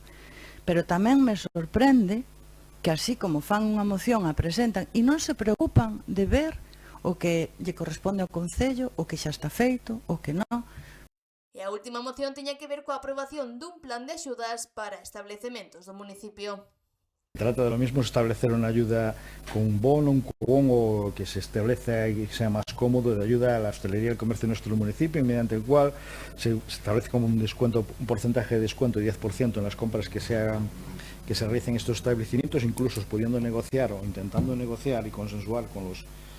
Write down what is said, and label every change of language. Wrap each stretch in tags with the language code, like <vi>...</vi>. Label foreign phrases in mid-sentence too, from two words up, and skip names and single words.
<gl>Pero tamén me sorprende que así como fan unha moción a presentan e non se preocupan de ver o que lle corresponde ao Concello, o que xa está feito, o que non. E a última moción tiña que ver coa aprobación dun plan de axudas para establecementos do municipio.</gl> <es>Trata de lo mismo establecer una ayuda con un bono, un cupón o que se establezca y sea más cómodo de ayuda a la hostelería y el comercio de nuestro municipio, mediante el cual se establece como un descuento, un porcentaje de descuento de 10% en las compras que se hagan, que se realicen estos establecimientos, incluso pudiendo negociar o intentando negociar y consensuar con los</es>